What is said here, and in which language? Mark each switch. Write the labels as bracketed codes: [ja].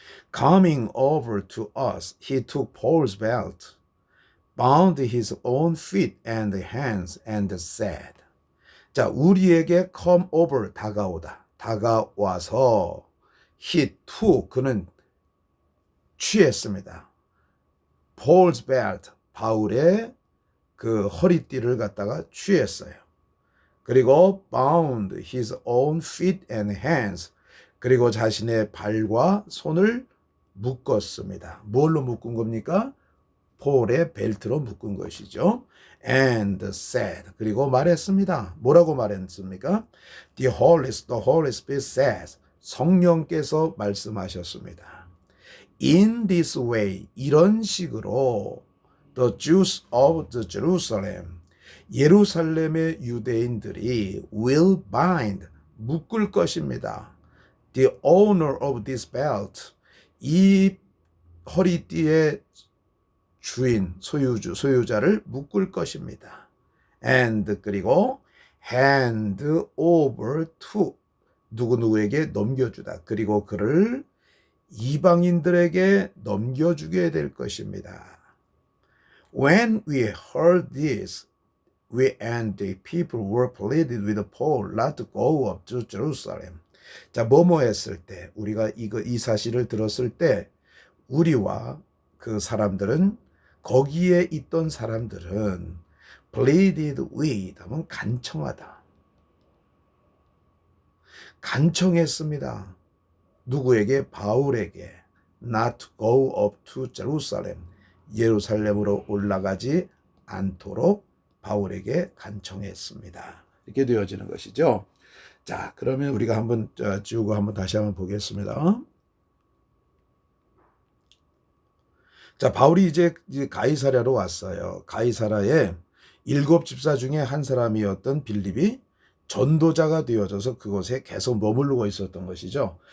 [en] Coming over to us, he took Paul's belt, bound his own feet and hands, and said. [ko] 자, 우리에게 [en] come over, [ko] 다가오다. 다가와서 [en] he took, [ko] 그는 취했습니다. [en] Paul's belt, [ko] 바울의 그 허리띠를 갖다가 취했어요. 그리고 [en] bound his own feet and hands, [ko] 그리고 자신의 발과 손을 묶었습니다. 뭘로 묶은 겁니까? 폴의 벨트로 묶은 것이죠. [en] And said, [ko] 그리고 말했습니다. 뭐라고 말했습니까? [en] The Holy Spirit says, [ko] 성령께서 말씀하셨습니다. [en] In this way, [ko] 이런 식으로 [en] the Jews of the Jerusalem, [ko] 예루살렘의 유대인들이 [en] will bind, [ko] 묶을 것입니다. [en] The owner of this belt, [ko] 이 허리띠의 주인, 소유자를 묶을 것입니다. [en] And 그리고 hand over to, [ko] 누구누구에게 넘겨주다. 그리고 그를 이방인들에게 넘겨주게 될 것입니다. [en] When we heard this, we and the people were pleaded with Paul not to go up to Jerusalem. [ko] 자, 뭐뭐 했을 때, 우리가 이 사실을 들었을 때, 우리와 그 사람들은, 거기에 있던 사람들은 [en] pleaded with [ko] 하면 간청하다. 간청했습니다. 누구에게? 바울에게. [en] not to go up to Jerusalem. [ko] 예루살렘으로 올라가지 않도록 바울에게 간청했습니다. 이렇게 되어지는 것이죠. 자, 그러면 우리가 한번 지우고 한번 다시 한번 보겠습니다. 자, 바울이 이제 가이사랴로 왔어요. 가이사랴에 7 집사 중에 한 사람이었던 빌립이 전도자가 되어져서 그곳에 계속 머무르고 있었던 것이죠.